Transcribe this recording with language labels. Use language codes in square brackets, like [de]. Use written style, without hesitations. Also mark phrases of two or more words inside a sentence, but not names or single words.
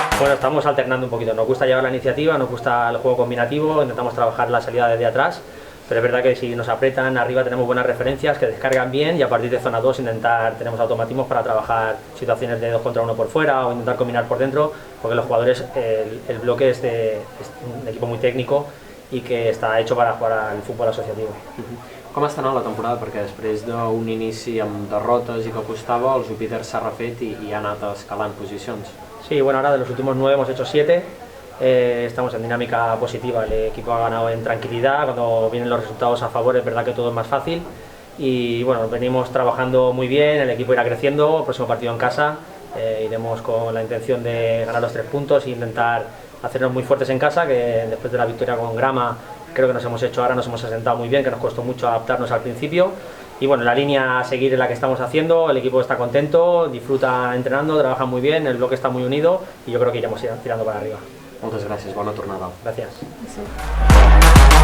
[es] Bueno, estamos alternando un poquito, nos gusta llevar la iniciativa, nos gusta el juego combinativo, intentamos trabajar la salida desde atrás, pero es verdad que si nos apretan arriba tenemos buenas referencias que descargan bien y a partir de zona 2 tenemos automatismos para trabajar situaciones de 2 contra 1 por fuera o intentar combinar por dentro, porque los jugadores, el bloque es un equipo muy técnico i que està hecho para jugar al futbol asociativo. [ca] Com està anant la temporada? Perquè després d'un inici amb derrotes i que costava, el Júpiter s'ha refet i ha anat escalant posicions. [es] Sí, bueno, ahora de los últimos 9 hemos hecho 7, estamos en dinámica positiva, el equipo ha ganado en tranquilidad, cuando vienen los resultados a favor es verdad que todo es más fácil y bueno, venimos trabajando muy bien, el equipo irá creciendo, el próximo partido en casa iremos con la intención de ganar los 3 puntos e intentar hacernos muy fuertes en casa, que después de la victoria con Grama creo que nos hemos asentado muy bien, que nos costó mucho adaptarnos al principio y bueno, la línea a seguir es la que estamos haciendo, el equipo está contento, disfruta entrenando, trabaja muy bien, el bloque está muy unido y yo creo que iremos tirando para arriba. [ca] Moltes gràcies, bona tornada. [es] Gracias. Sí.